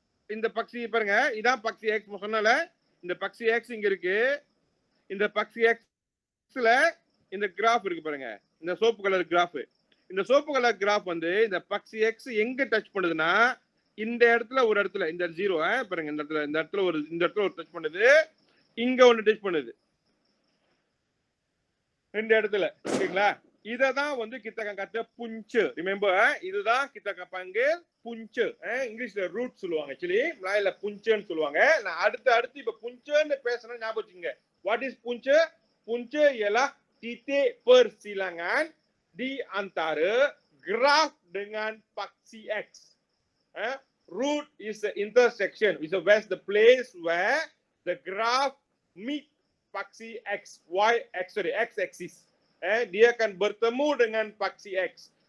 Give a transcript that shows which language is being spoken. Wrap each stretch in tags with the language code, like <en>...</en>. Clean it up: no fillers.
<ta>இந்த பக்சி பாருங்க இதான் பக்சி x சொன்னல இந்த பக்சி x இங்க இருக்கு இந்த பக்சி x ல இந்த கிராஃப் இருக்கு பாருங்க இந்த சோப்பு கலர் கிராஃப் இந்த சோப்பு கலர் கிராஃப் வந்து இந்த பக்சி x எங்க டச் பண்ணுதுன்னா இந்த இடத்துல ஒரு இடத்துல இந்த 0 பாருங்க இந்த இடத்துல ஒரு டச் பண்ணுது இங்க ஒன்னு டச் பண்ணுது ரெண்டு இடத்துல ஓகேங்களா. இததான் வந்து</ta> <ms>kita akan kata punca.</ms> <ta>Remember இதுதான்</ta> <ms>kita akan panggil punca.</ms> <ta>இங்கிலீஷ்ல ரூட் சொல்லுவாங்க, ஆக்சுவலி மலையாள புஞ்சன்னு சொல்லுவாங்க. நான் அடுத்து இப்ப புஞ்சன்னு பேசணும், ஞாபகம் வச்சுங்க.</ta> <en>What is punca?</en> <ms>Punca ialah titik persilangan di antara graf dengan paksi X.</ms> <en>Root is the intersection, is the place where the graph meet paksi X, X axis.</en> <ms>Dia akan bertemu dengan paksi X.</ms>